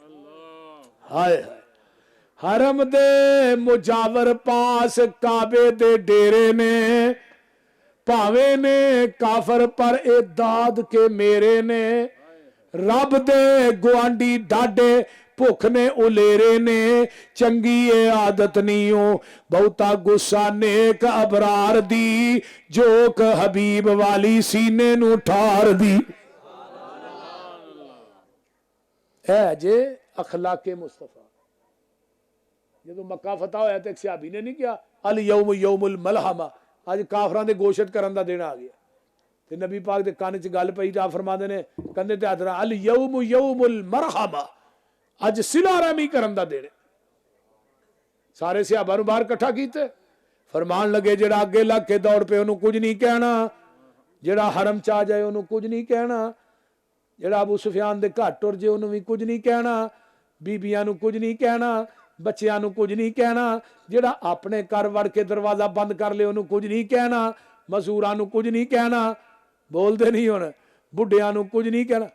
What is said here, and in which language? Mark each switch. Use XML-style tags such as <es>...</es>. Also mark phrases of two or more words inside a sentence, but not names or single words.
<pa>ہائے ہائے، حرم دے مجاور پاس کعبے دے ڈیرے نے، بھانویں نے کافر پر اے دادے کے میرے نے، رب دے گوانڈھی ڈاڈھے بھکھ نے الیڑے نے، چنگی اے عادت نہیں ہو بہتا غصہ نیک ابرار دی، جوک حبیب والی سینے نوں ٹھار دی. ہے جے اخلاق مصطفیٰ. جو مکہ فتح ہویا تو اک صحابی نے نہیں کیا</pa> <ar>اليوم يوم الملحمة,</ar> <pa>اج کافراں دے گوشت کرن دا دن آ گیا. تے نبی پاک دے کن چ گل پئی تو آپ فرماندے نے کندھے تے ہتھ</pa> <ar>اليوم يوم المرحمة,</ar> <pa>اج صلہ رحمی کرن دا دن. سارے صحابہ نوں باہر اکٹھا کیتے، فرمان لگے جیہڑا اگے لگ کے دوڑ پے اونہاں کچھ نہیں کہنا، جیہڑا حرم چ آ جائے اونہاں کچھ نہیں کہنا، جیہڑا ابو سفیان دے گھر ٹر جائے اونہاں بھی کچھ نہیں کہنا، بیبیاں نوں کچھ نہیں کہنا، بچیاں نوں کچھ نہیں کہنا، جیہڑا اپنے گھر وڑ کے دروازہ بند کر لے اونہاں کچھ نہیں کہنا، مزدوراں نوں کچھ نہیں کہنا، بولتے نہیں ہن بڈھیاں نوں کچھ نہیں کہنا.</pa>